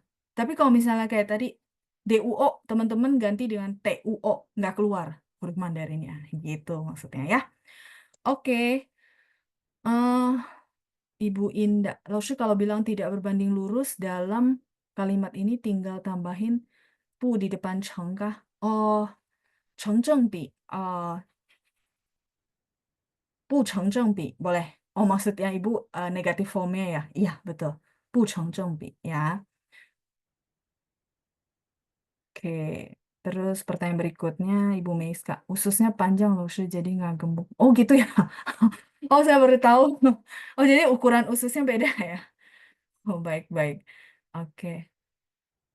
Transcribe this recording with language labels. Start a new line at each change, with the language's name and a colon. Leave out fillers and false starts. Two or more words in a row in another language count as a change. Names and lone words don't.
Indonesian: Tapi kalau misalnya kayak tadi DUO, teman-teman ganti dengan TUO, nggak keluar huruf Mandarinnya. Gitu maksudnya ya. Oke. Ibu Indah, Laushu kalau bilang tidak berbanding lurus dalam kalimat ini tinggal tambahin pu di depan cheng kah?
Chinese: Oh, 成正比. 不成正比 boleh.
Indonesian: Oh, maksudnya Ibu negatif formnya ya? Iya, betul. 不成正比 ya. Oke. Terus pertanyaan berikutnya Ibu Meiska. Ususnya panjang loh, jadi nggak gemuk. Oh gitu ya? Oh, saya baru tahu. Oh, jadi ukuran ususnya beda ya? Oh, baik-baik.